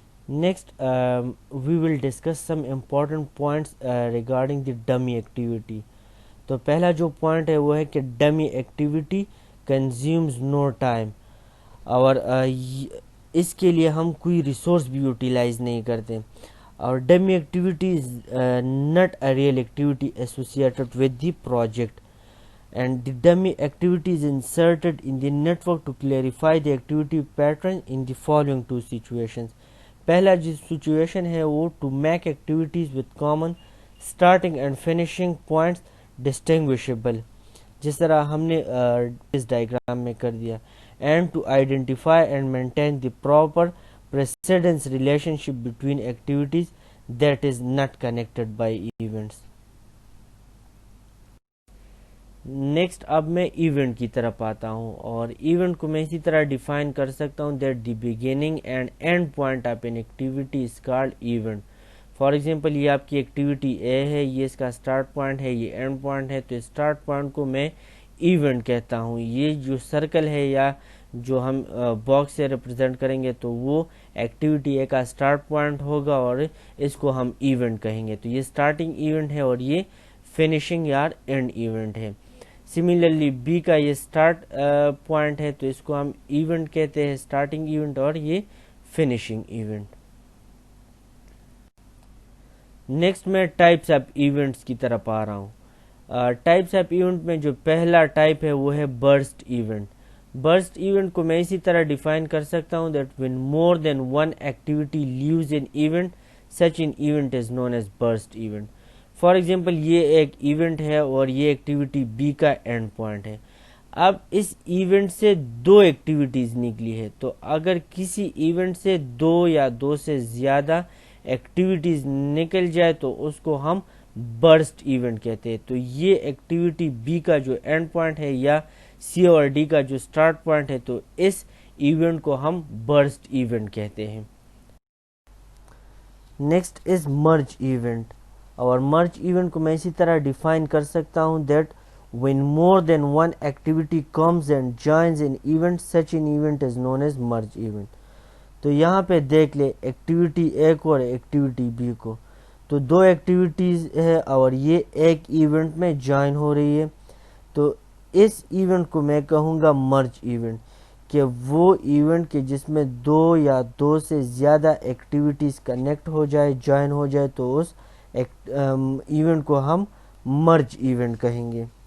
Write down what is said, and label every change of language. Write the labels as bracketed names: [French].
[English] Next we will discuss some important points regarding the dummy activity. [Urdu] تو پہلا جو point ہے وہ ہے کہ ڈمی ایکٹیویٹی [English] consumes no time, [Urdu] اور اس کے لیے ہم کوئی ریسورس بھی یوٹیلائز نہیں کرتے. [English] اور dummy activity is not a real activity associated with the project, and the dummy activity is inserted in the network to clarify the activity pattern in the following two situations. [Urdu] پہلا جو situation ہے وہ [English] to make activities with common starting and finishing points distinguishable، [Urdu] جس طرح ہم نے اس diagram میں کر دیا، [English] and to identify and maintain the proper precedence relationship between activities that is not connected by events. [Urdu] Next اب میں ایونٹ کی طرف آتا ہوں، اور ایونٹ کو میں اسی طرح ڈیفائن کر سکتا ہوں [English] That the beginning and end point of an activity is called event. [Urdu] For example یہ آپ کی ایکٹیویٹی اے ہے، یہ اس کا اسٹارٹ پوائنٹ ہے، یہ اینڈ پوائنٹ ہے، تو اسٹارٹ پوائنٹ کو میں ایونٹ کہتا ہوں. یہ جو سرکل ہے یا جو ہم باکس سے ریپرزینٹ کریں گے تو وہ ایکٹیویٹی اے کا اسٹارٹ پوائنٹ ہوگا اور اس کو ہم ایونٹ کہیں گے. تو یہ اسٹارٹنگ ایونٹ ہے اور یہ فنیشنگ یا اینڈ ایونٹ ہے. سملرلی بی کا یہ اسٹارٹ پوائنٹ ہے تو اس کو ہم ایونٹ کہتے ہیں، اسٹارٹنگ ایونٹ، اور یہ فنیشنگ ایونٹ. نیکسٹ میں ٹائپس آف ایونٹس کی طرف آ رہا ہوں. ٹائپس آف ایونٹ میں جو پہلا ٹائپ ہے وہ ہے برسٹ ایونٹ. برسٹ ایونٹ کو میں اسی طرح ڈیفائن کر سکتا ہوں [English] That when more than one activity leaves an event, such an event is known as burst event. [Urdu] For example یہ ایک ایونٹ ہے اور یہ ایکٹیویٹی بی کا اینڈ پوائنٹ ہے. اب اس ایونٹ سے دو ایکٹیویٹیز نکلی ہے، تو اگر کسی ایونٹ سے دو یا دو سے زیادہ ایکٹیویٹیز نکل جائے تو اس کو ہم برسٹ ایونٹ کہتے ہیں. تو یہ ایکٹیویٹی بی کا جو اینڈ پوائنٹ ہے یا سی اور ڈی کا جو اسٹارٹ پوائنٹ ہے تو اس ایونٹ کو ہم برسٹ ایونٹ کہتے ہیں. [English] next is merge event, [Urdu] اور مرج ایونٹ کو میں اسی طرح ڈیفائن کر سکتا ہوں [English] That when more than one activity comes and joins an event, such an event is known as merge event. [Urdu] تو یہاں پہ دیکھ لے ایکٹیویٹی اے کو اور ایکٹیویٹی بی کو، تو دو ایکٹیویٹیز ہے اور یہ ایک ایونٹ میں جوائن ہو رہی ہے. تو اس ایونٹ کو میں کہوں گا مرج ایونٹ، کہ وہ ایونٹ کہ جس میں دو یا دو سے زیادہ ایکٹیویٹیز کنیکٹ ہو جائے، جوائن ہو جائے، تو اس ایونٹ کو ہم مرج ایونٹ کہیں گے.